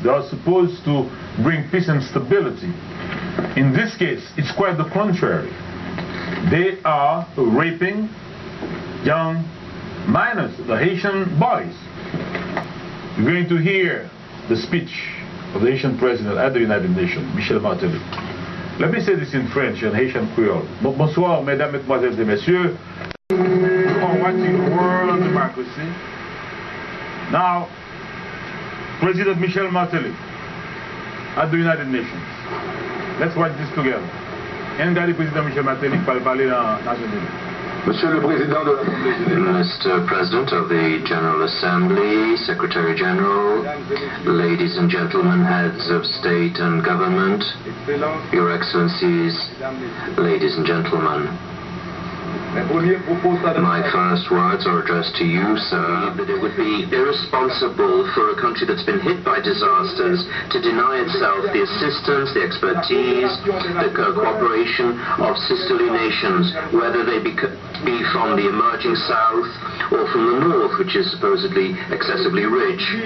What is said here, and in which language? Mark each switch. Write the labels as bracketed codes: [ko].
[en] They are supposed to bring peace and stability. In this case, it's quite the contrary. They are raping, young minors, the Haitian boys. You're going to hear the speech of the Haitian president at the United Nations, Michel Martelly. Let me say this in French and Haitian Creole. [fr] Bonsoir, mesdames, mesdemoiselles et messieurs. [en] You are watching World of Democracy. Now, President Michel Martelly at the United Nations. Let's watch this together. [fr] Regardez Président Michel Martelly qui va parler dans la Nations Unies. Monsieur le Président de l'Assemblée générale. [en] Mr. President of the General Assembly, Secretary General, ladies and gentlemen, heads of state and government, Your Excellencies, ladies and gentlemen. My first words are addressed to you, sir, that it would be irresponsible for a country that's been hit by disasters to deny itself the assistance, the expertise, the cooperation of sisterly nations, whether they be from the emerging south or from the north, which is supposedly excessively rich.